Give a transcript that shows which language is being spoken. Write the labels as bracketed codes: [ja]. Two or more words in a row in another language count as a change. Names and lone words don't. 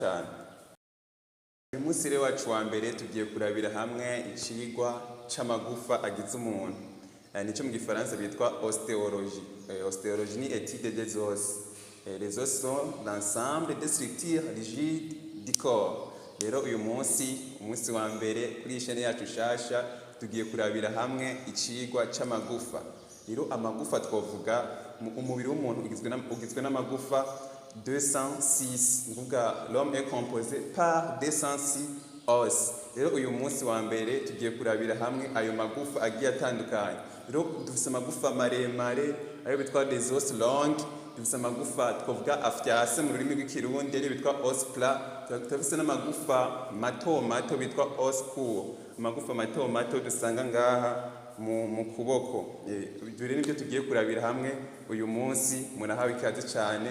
[rn] cyane. Uyu munsi rero wacu wa mbere tugiye kurabira hamwe icigwa c'amagufa agize umuntu. Nico mu gifaransa bitwa ostéologie. [fr] Ostéologie [rn] ni [fr] étude des os. Les os sont l'ensemble des structures rigides du corps. [rn] Rero uyu umunsi wa mbere kuri ishene yacu shasha tugiye kurabira hamwe icigwa c'amagufa. Rero amagufa twovuga umubiri w'umuntu ugizwe n'amagufa 206. Nguga [fr] l'homme est composé par 206 os. [rn] Rero uyu munsi wa mbere tugiye kurabira hamwe ayo magufa agiye atandukanye. Rero dufise amagufa maremare ayo bitwa [fr] des os longs, [rn] dufise amagufa twovuga afyase mu rurimi rw'ikirundi ayo bitwa [fr] os plat, [rn] dufise n'amagufa mato bitwa [fr] os court. [rn] Amagufa mato dusanga ngaha mu kuboko. Dore nibyo tugiye kurabira hamwe uyu munsi. Murahawe ikaze cyane.